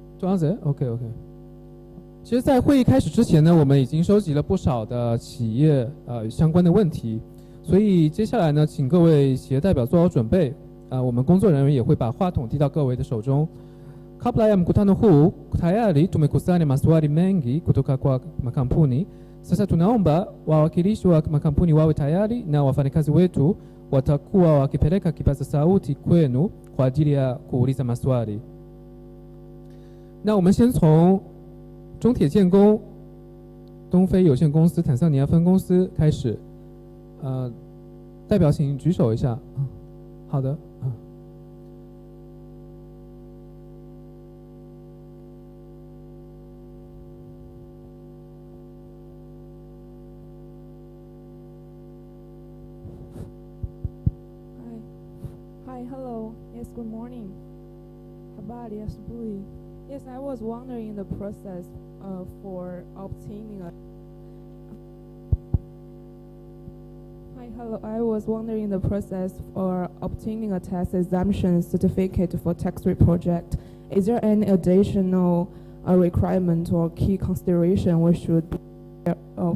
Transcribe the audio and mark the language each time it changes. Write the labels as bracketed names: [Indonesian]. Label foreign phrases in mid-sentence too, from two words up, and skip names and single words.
[Swahili] tuanze OK。 [Chinese] 其实，在会议开始之前呢，我们已经收集了不少的企业相关的问题，所以接下来呢，请各位企业代表做好准备。我们工作人员也会把话筒递到各位的手中。 [Swahili] Kabla ya mkutano huu tayari tumekusanya maswali mengi kutoka kwa makampuni. Sasa tunaomba wawakilishi wa makampuni wawe tayari na wafanyakazi wetu watakuwa wakipeleka kipaza sauti kwenu kwa ajili ya kuuliza maswali. [Chinese] 那我们先从中铁建工东非有限公司坦桑尼亚分公司开始。代表请举手一下。好的。 [English] Hi, hello. Yes, good morning. [Swahili] Habari asubuhi. [English] Yes, I was wondering the process for obtaining a. Hi, hello. I was wondering the process for obtaining a tax exemption certificate for tax rate project. Is there any additional requirement or key consideration we should be aware of?